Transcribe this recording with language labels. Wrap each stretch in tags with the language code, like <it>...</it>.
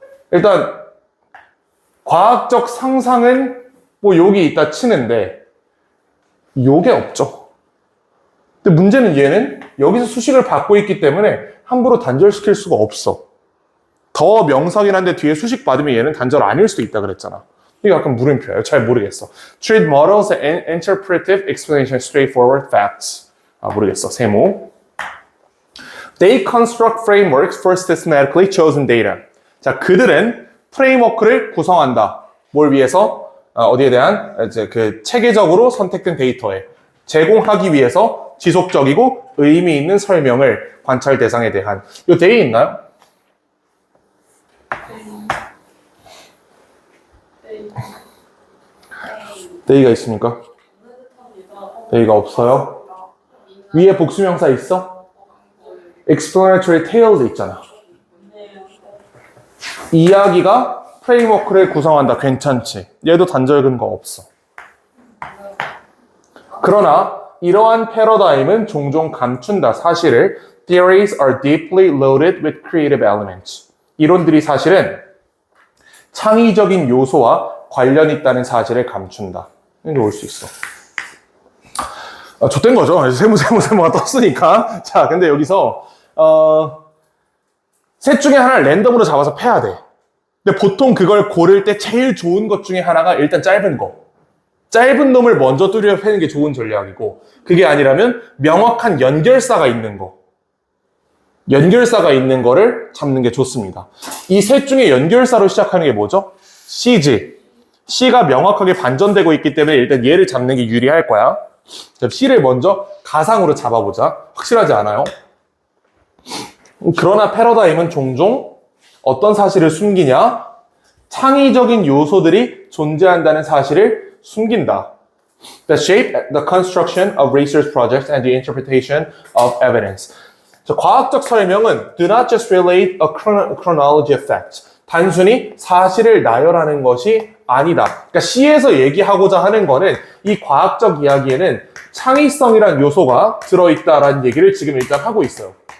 <ko>일단 과학적 상상은 뭐 여기 있다 치는데 요게 없죠. 근데 문제는 얘는 여기서 수식을 받고 있기 때문에 함부로 단절시킬 수가 없어. 더 명사긴 한데 뒤에 수식 받으면 얘는 단절 아닐 수도 있다 그랬잖아. 이거 약간 물음표예요. 잘 모르겠어.</ko> <en>Treat models and interpretive explanation straightforward facts.</en> <ko>모르겠어. 세모.</ko> <en>They construct frameworks for systematically chosen data.</en> <ko>자, 그들은 프레임워크를 구성한다. 뭘 위해서? 어디에 대한 이제 체계적으로 선택된 데이터에 제공하기 위해서 지속적이고 의미 있는 설명을 관찰 대상에 대한. 이 데이 있나요? 데이가 있습니까? 데이가 없어요? 위에 복수명사 있어?</ko> <en>explanatory tales</en> <ko>있잖아. 이야기가 프레임워크를 구성한다. 괜찮지? 얘도 단절 근거 없어. 그러나 이러한 패러다임은 종종 감춘다. 사실을</ko> <en>theories are deeply loaded with creative elements.</en> <ko>이론들이 사실은 창의적인 요소와 관련 있다는 사실을 감춘다. 이게 올 수 있어. 좆된 거죠. 세모가 떴으니까. 자, 근데 여기서 셋 중에 하나를 랜덤으로 잡아서 패야 돼. 근데 보통 그걸 고를 때 제일 좋은 것 중에 하나가 일단 짧은 거. 짧은 놈을 먼저 뚜려 패는 게 좋은 전략이고, 그게 아니라면 명확한 연결사가 있는 거. 연결사가 있는 거를 잡는 게 좋습니다. 이 셋 중에 연결사로 시작하는 게 뭐죠? C지. C가 명확하게 반전되고 있기 때문에 일단 얘를 잡는 게 유리할 거야. 그럼 C를 먼저 가상으로 잡아보자. 확실하지 않아요? 그러나 패러다임은 종종 어떤 사실을 숨기냐? 창의적인 요소들이 존재한다는 사실을 숨긴다.</ko> <en>The shape, the construction of research projects and the interpretation of evidence.</en> <ko>자, 과학적 설명은</ko> <en>do not just relate a chronology of facts.</en> <ko>단순히 사실을 나열하는 것이 아니다. 그러니까 C에서 얘기하고자 하는 거는 이 과학적 이야기에는 창의성이라는 요소가 들어있다라는 얘기를 지금 일단 하고 있어요.</ko>